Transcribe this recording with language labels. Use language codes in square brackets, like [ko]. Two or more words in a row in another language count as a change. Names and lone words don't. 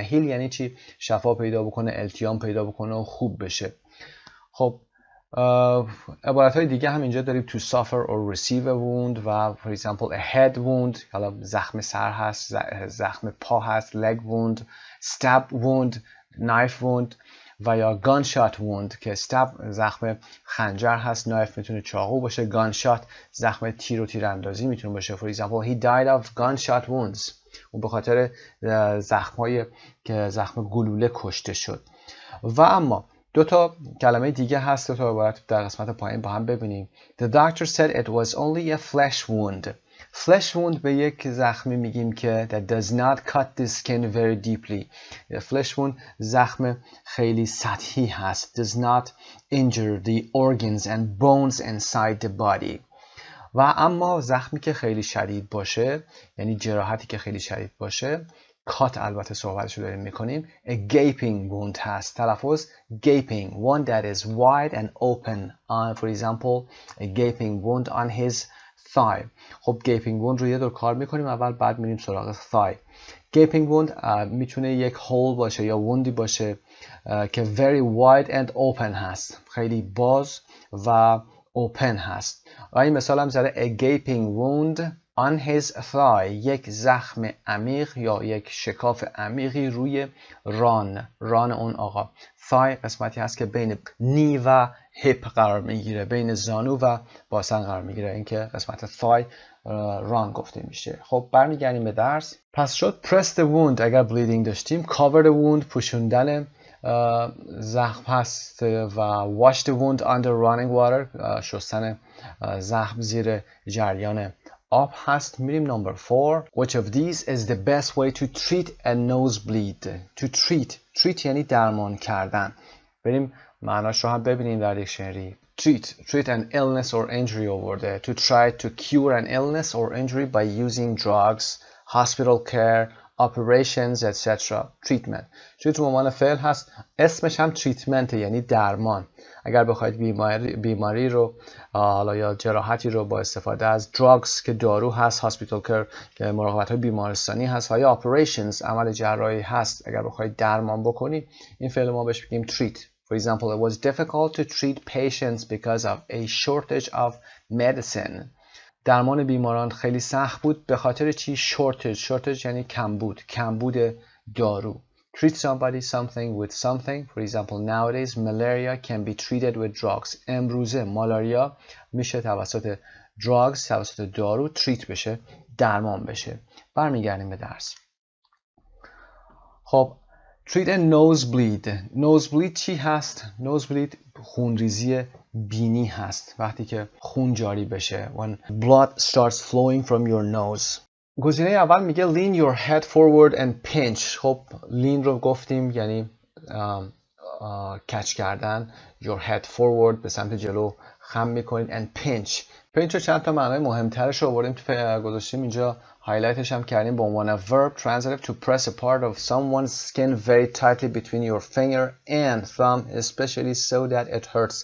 [fa] heal یعنی چی؟ شفا پیدا بکنه، التیام پیدا بکنه و خوب بشه. خب عبارت‌های دیگه هم اینجا داریم. [en] to suffer or receive a wound و for example a head wound، [fa] حالا زخم سر هست، زخم پا هست [en] leg wound. stab wound knife wound [fa] و یا [en] gunshot wound [fa] که stab زخم خنجر هست، knife میتونه چاقو باشه، gunshot زخم تیر و تیراندازی میتونه باشه. [en] for example he died of gunshot wounds، [fa] اون به خاطر زخم‌های که زخم گلوله کشته شد. و اما دو تا کلمه دیگه هست، دو تا عبارت در قسمت پایین با هم ببینیم. [en] The doctor said it was only a flesh wound. flesh wound [fa] به یک زخمی میگیم که [en] that does not cut the skin very deeply. flesh wound [fa] زخم خیلی سطحی هست. [en] does not injure the organs and bones inside the body. [fa] و اما زخمی که خیلی شدید باشه، یعنی جراحتی که خیلی شدید باشه، کات البته صحبتشو داریم میکنیم، [en] a gaping wound [fa] هست. [en] تلفظ gaping, one that is wide and open. For example, a gaping wound on his thigh. [fa] خب [en] gaping wound [fa] رو یه دور کار میکنیم اول، بعد میریم سراغ thigh. [en] gaping wound [fa] میتونه یک hole باشه یا ووندی باشه که [en] very wide and open [fa] هست، خیلی باز و open هست. و این مثال هم زده [en] a gaping wound on his thigh، [fa] یک زخم عمیق یا یک شکاف عمیقی روی ران اون آقا. thigh قسمتی هست که بین نی و هیپ قرار میگیره، بین زانو و باسن قرار میگیره، این که قسمت thigh ران گفته میشه. خب برمیگردیم به درس. پس شد [en] press the wound [fa] اگر bleeding داشتیم، [en] cover the wound [fa] پوشوندن زخم هست و [en] wash the wound under running water [fa] شستن زخم زیر جریان آب هست. میریم نمبر 4. [en] Which of these is the best way to treat a nosebleed? To treat [fa] یعنی درمان کردن. بریم معناش رو هم ببینیم در دیکشنری. [en] Treat an illness or injury آورده. To try to cure an illness or injury by using drugs, hospital care, operations, etc. [fa] treatment. treat عنوان فعل هست، اسمش هم treatment یعنی درمان. اگر بخواید بیماری رو حالا یا جراحتی رو با استفاده از drugs که دارو هست، [en] hospital care [fa] که مراقبت های بیمارستانی هست و یا operations عمل جراحی هست، اگر بخواید درمان بکنی این فعل ما بهش بگیم treat. [en] For example, it was difficult to treat patients because of a shortage of medicine. [fa] درمان بیماران خیلی سخت بود به خاطر چی؟ shortage یعنی کمبود دارو. [en] treat somebody something with something. For example, nowadays malaria can be treated with drugs. [fa] امروزه مالاریا میشه توسط drugs، توسط دارو treat بشه، درمان بشه. برمیگردیم به درس. خب [en] treat a nosebleed. [fa] nosebleed چی هست؟ nosebleed خونریزی بینی هست، وقتی که خون جاری بشه. [en] When blood starts flowing from your nose. [fa] گزینه اول میگه [en] lean your head forward and pinch. [fa] خب lean رو گفتیم یعنی کچ کردن. [en] your head forward [fa] به سمت جلو خم میکنید [en] and pinch [fa] رو چند تا معنای مهمترش رو آوردیم تو گذاشتیم اینجا، هایلایتش هم کردیم به عنوان [en] verb transitive to press a part of someone's skin very tightly between your finger and thumb especially so that it hurts.